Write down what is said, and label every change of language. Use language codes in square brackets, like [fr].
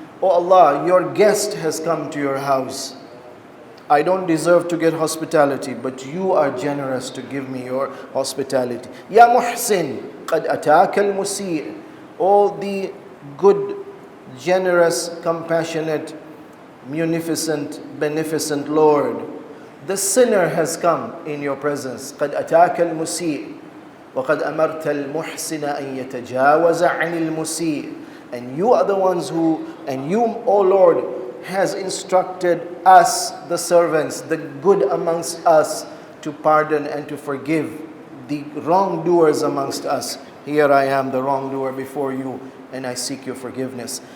[en] Oh Allah, your guest has come to your house. I don't deserve to get hospitality, but you are generous to give me your hospitality. [ar] Ya Muhsin, qad ataka al-musi'. [en] Oh, the good, generous, compassionate, munificent, beneficent Lord, the sinner has come in your presence. [ar] قد أتاك المسيء وقد أمرت المحسن أن يتجاوز عن المسيء. [en] And you are the ones who, and you, O Lord, has instructed us, the servants, the good amongst us, to pardon and to forgive the wrongdoers amongst us. Here I am, the wrongdoer before you, and I seek your forgiveness.